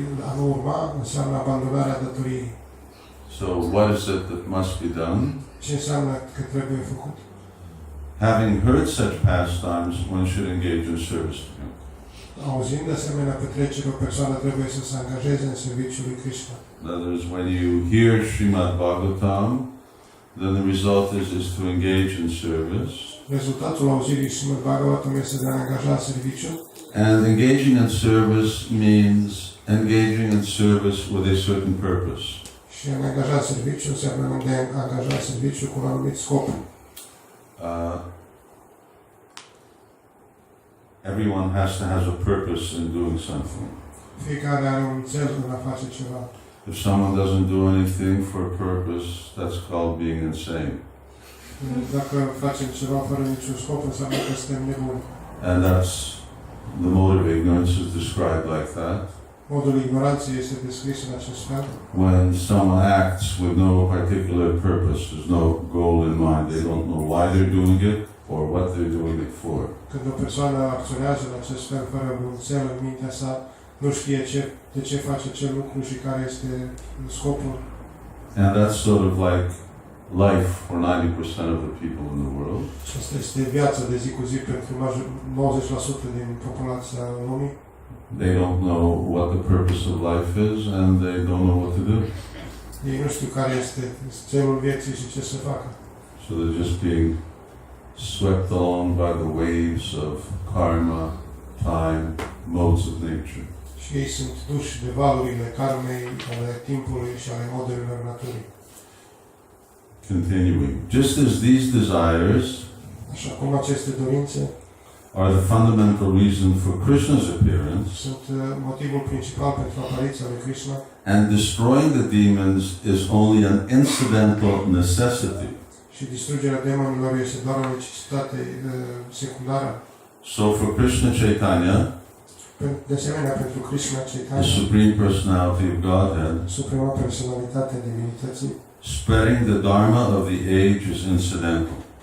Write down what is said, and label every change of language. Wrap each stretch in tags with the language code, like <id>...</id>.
<ro>A nu urma înseamnă abandonarea datoriei.</ro> <en>So what is it that must be done?</en> <ro>Ce înseamnă că trebuie făcut?</ro> <en>having heard such pastimes, one should engage in service to him.</en> <ro>Auzind de asemenea petreceri, o persoană trebuie să se angajeze în serviciul lui Krishna.</ro> <en>In other words, when you hear Srimad Bhagavatam, then the result is to engage in service.</en> <ro>Rezultatul auzirii Srimad Bhagavatam este de a angaja în serviciu.</ro> <en>And engaging in service means engaging in service with a certain purpose.</en> <ro>Și a ne angaja în serviciu înseamnă de a angaja în serviciu cu un anumit scop.</ro> <en>Everyone has a purpose in doing something.</en> <ro>Fiecare are un cel în a face ceva.</ro> <en>If someone doesn't do anything for a purpose, that's called being insane.</en> <ro>Dacă facem ceva fără niciun scop, înseamnă că suntem nebuni.</ro> <en>And that's the mode of ignorance is described like that.</en> <ro>Modul ignoranței este descris în acest fel.</ro> <en>When someone acts with no particular purpose, there's no goal in mind, they don't know why they're doing it or what they're doing it for.</en> <ro>Când o persoană acționează în acest fel fără un cel în mintea sa, nu știe de ce face acel lucru și care este scopul.</ro> <en>And that's sort of like life for 90% of the people in the world.</en> <ro>Asta este viața de zi cu zi pentru 90% din populația lumii.</ro> <en>They don't know what the purpose of life is and they don't know what to do.</en> <ro>Ei nu știu care este celul vieții și ce să facă.</ro> <en>So they're just being swept along by the waves of karma, time, modes of nature.</en> <ro>Și ei sunt duși de valurile karmei, ale timpului și ale modelelor naturii.</ro> <en>Continuing. Just as these desires</en> <ro>Așa cum aceste dorințe</ro> <en>are the fundamental reason for Krishna's appearance,</en> <ro>sunt motivul principal pentru apariția lui Krishna,</ro> <en>and destroying the demons is only an incidental necessity.</en> <ro>și distrugerea demonilor este doar o necesitate secundară.</ro> <en>So for Krishna Chaitanya,</en> <ro>De asemenea, pentru Krishna</ro> <en>the Chaitanya, Supreme Personality of Godhead,</en> <ro>suprema personalitate a divinității,</ro> <en>spreading the dharma of the age is incidental.</en>